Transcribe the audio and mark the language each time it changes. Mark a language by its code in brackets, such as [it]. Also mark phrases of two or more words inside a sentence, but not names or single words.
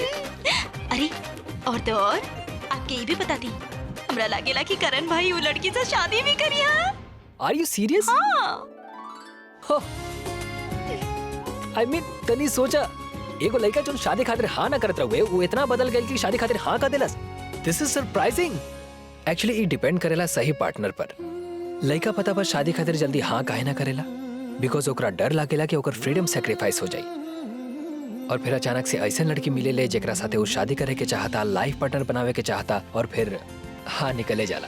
[bho] अरे और तो और आपके ये भी पता थी, हमरा लागेला कि करण भाई वो लड़की से शादी भी करिया। [en] Are you serious? [bho] हाँ। [en] I mean [bho] तनी सोचा, एगो लड़का जो शादी खातिर हाँ ना करत रहुए, वो इतना बदल गई कि शादी खातिर हाँ कर देलस। [en] This is surprising. [bho] एक्चुअली ये डिपेंड करेला सही पार्टनर पर। लड़का पता बस शादी खातिर जल्दी हाँ काहे ना करेला, बिकॉज ओकरा डर लागेला कि ओकर [en] freedom sacrifice [bho] हो जाई। और फिर अचानक से ऐसे लड़की मिले ले जेकरा साथे वो शादी करे के चाहता, [en] life partner [bho] बनावे के चाहता, और फिर हाँ निकले जाला।